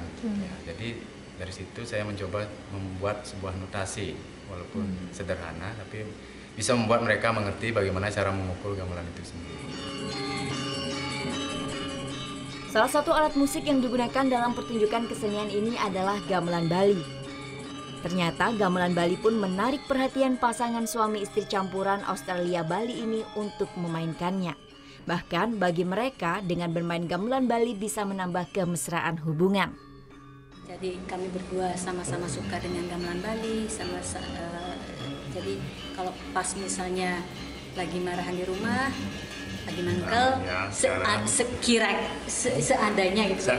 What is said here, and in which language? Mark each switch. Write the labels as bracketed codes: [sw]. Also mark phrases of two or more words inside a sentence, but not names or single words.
[id] Ya, jadi dari situ saya mencoba membuat sebuah notasi, walaupun sederhana, tapi bisa membuat mereka mengerti bagaimana cara memukul gamelan itu sendiri. Salah satu alat musik yang digunakan dalam pertunjukan kesenian ini adalah gamelan Bali. Ternyata gamelan Bali pun menarik perhatian pasangan suami istri campuran Australia Bali ini untuk memainkannya. Bahkan bagi mereka dengan bermain gamelan Bali bisa menambah kemesraan hubungan. Jadi kami berdua sama-sama suka dengan gamelan Bali. Jadi kalau pas misalnya lagi marahan di rumah, lagi mangkel, seandainya gitu.